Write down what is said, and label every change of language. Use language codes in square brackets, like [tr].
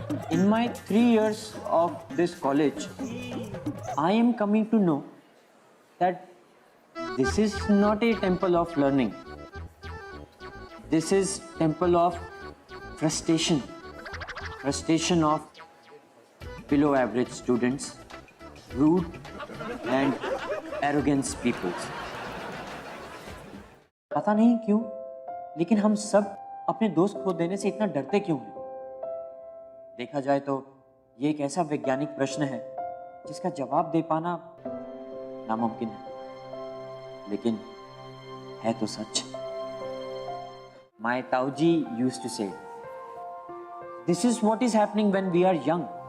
[en] In my 3 years of this college, I am coming to know that this is not a temple of learning. This is temple of frustration. Frustration of below average students, rude and arrogant peoples. [hi] पता नहीं क्यों, लेकिन हम सब अपने दोस्त खो देने से इतना डरते क्यों हैं? देखा जाए तो ये एक ऐसा वैज्ञानिक प्रश्न है जिसका जवाब दे पाना नामुमकिन है, लेकिन है तो सच. [en] My Tauji used to say, this is what is happening when we are young.